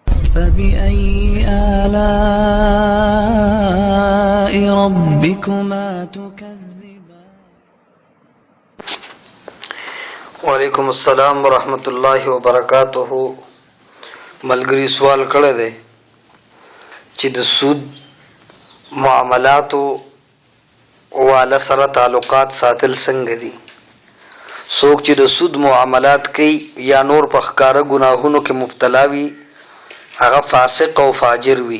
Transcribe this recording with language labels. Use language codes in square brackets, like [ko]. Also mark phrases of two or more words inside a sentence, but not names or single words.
[ar] فبأي آلاء ربكما تكذبان. وعلیکم السلام ورحمۃ اللہ وبرکاتہ. [ps] ملګری سوال کړی دی چې د سود معاملاتو والا سره تعلقات ساتل څنګه دي. څوک چې د سود معاملات کوي یا نور په ښکاره ګناهونو کې مبتلا وي هغه فاسق او فاجر وي.